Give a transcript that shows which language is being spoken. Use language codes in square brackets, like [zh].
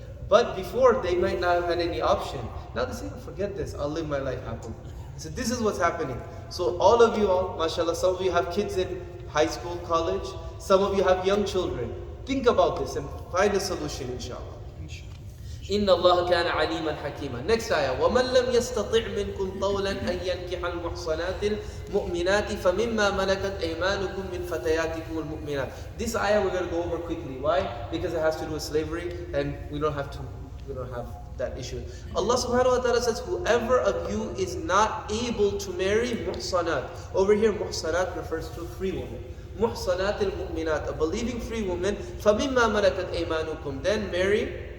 [en] But before, they might not have had any option. Now they say, forget this, I'll live my life happily. So this is what's happening. So all of you all, mashallah, some of you have kids in high school, college. Some of you have young children. Think about this and find a solution, inshallah. [ar] إن الله كان عليما حكيما. [en] Next ayah. [ar] ومن لم يستطع منكم طولا أن ينكح المحصنات المؤمنات فمما ملكت أيمانكم من فتياتكم المؤمنات. [en] This ayah we're going to go over quickly. Why? Because it has to do with slavery, and we don't have that issue. Allah subhanahu wa ta'ala says, whoever of you is not able to marry muhsanat. Over here, muhsanat refers to free women. Muhsanat al-mu'minat, a believing free woman. [ar] فَمِمَّا مَلَكَتْ أَيْمَانُكُمْ. [en] Then marry